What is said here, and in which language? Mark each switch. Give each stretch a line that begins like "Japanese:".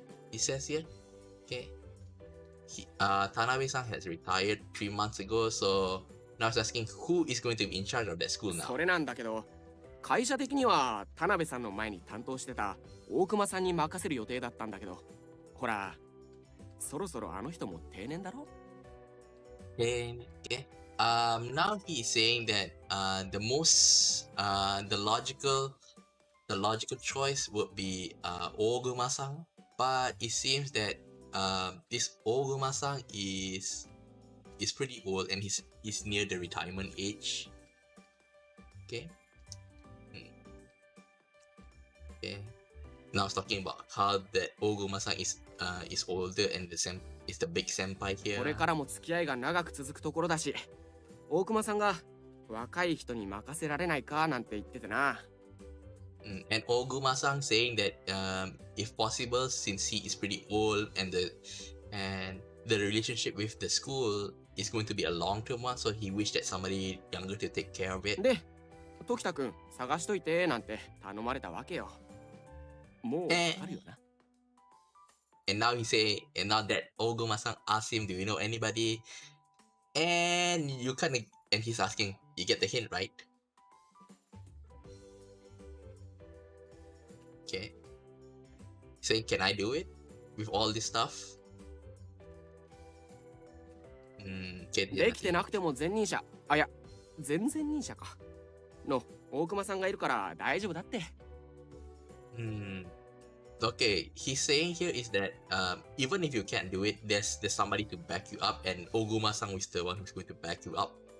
English: He says here, okay. Tanabe-san has retired 3 months ago, so now he's asking who is going to be in charge of that school now.
Japanese: それなんだけど、会社的には田辺さんの前に担当してた大熊さんに任せる予定だったんだけど、ほら、そろそろあの人も定年だろ？
English: Okay. Now he's saying that the logical choice would be Oguma-san, but it seems that this Oguma-san is pretty old and he's near the retirement age. Okay. Okay. Now it's talking about how that Oguma-san is older and is the big senpai here.
Japanese: これからも付き合いが長く続くところだし、大熊さんが若い人に任せられないかなんて言っててな。
English: And Oguma-san saying that if possible, since he is pretty old and the relationship with the school is going to be a long-term one, so he wished that somebody younger to take care of it.
Japanese: で、時田くん探しといてなんて頼まれたわけよ。もうわかるよな。
English: And now that Oguma-san asked him, do you know anybody? And he's asking, you get the hint, right? Okay. Saying, can I do it? With all this stuff?
Japanese: できてなくても前任者、あ、いや、前々任者か。の大熊さんがいるから大丈夫だって。
English: Okay, he's saying here is that even if you can't do it, there's somebody to back you up, and Oguma-san is the one who's going to back you up.